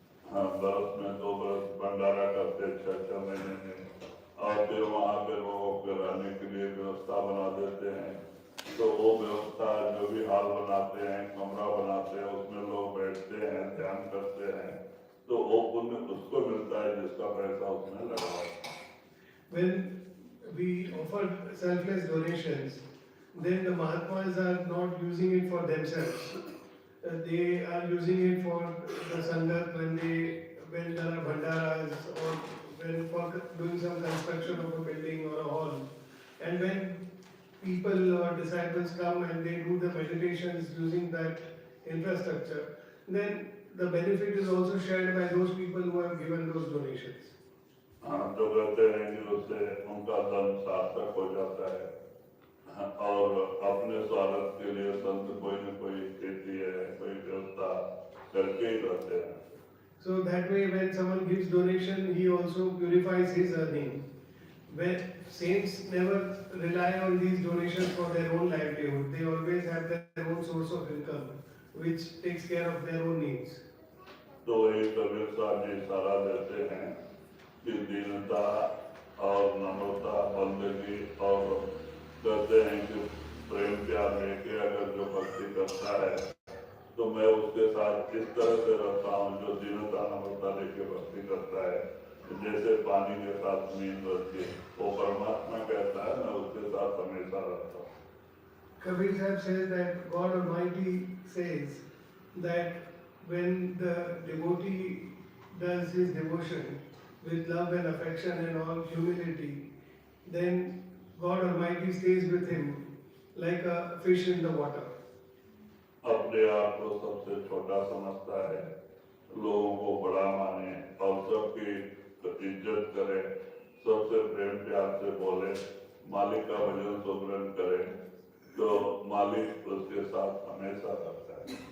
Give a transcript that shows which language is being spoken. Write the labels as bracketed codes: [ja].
[hi] हाँ, बरस में 2 बरस भंडारा करते 6-6 महीने में, और फिर वहाँ पे लोगों के रहने के लिए व्यवस्था बना देते हैं। तो वो व्यवस्था जो भी हाल बनाते हैं, कमरा बनाते हैं, उसमें लोग बैठते हैं, ध्यान करते हैं, तो वो पुण्य उसको मिलता है जिसका पैसा उसमें लगा है। [en] When we offer selfless donations, then the Mahatmas are not using it for themselves. They are using it for the Sangat when there are bhandaras, or when for doing some construction of a building or a hall. And when people or disciples come and they do the meditations using that infrastructure, then the benefit is also shared by those people who have given those donations. [hi] तो कहते हैं कि उससे उनका धर्म सार्थक हो जाता है, और अपने स्वागत के लिए संत कोई न कोई खेती है, कोई व्यवस्था करके ही रहते हैं। [en] So that way, when someone gives donation, he also purifies his earning. When saints never rely on these donations for their own livelihood, they always have their own source of income, which takes care of their own needs. [hi] तो वही कबीर साहब जी सारा देते हैं कि दीनता और नम्रता, बंदगी, और कहते हैं कि प्रेम प्यार लेके अगर जो भक्ति करता है तो मैं उसके साथ इस तरह से रहता हूँ, जो दीनता नम्रता लेके भक्ति करता है, जैसे पानी के साथ मीन रहती है, वो परमात्मा कहता है मैं उसके साथ हमेशा रहता हूँ। [en] Kabir Sahib says that God Almighty says that when the devotee does his devotion with love and affection and all humility, then God Almighty stays with him like a fish in the water. [hi] अपने आप को सबसे छोटा समझता है, लोगों को बड़ा माने और सबकी इज्जत करे, सबसे प्रेम प्यार से बोले, मालिक का भजन सुमरन करे, तो मालिक उसके साथ हमेशा रहता है।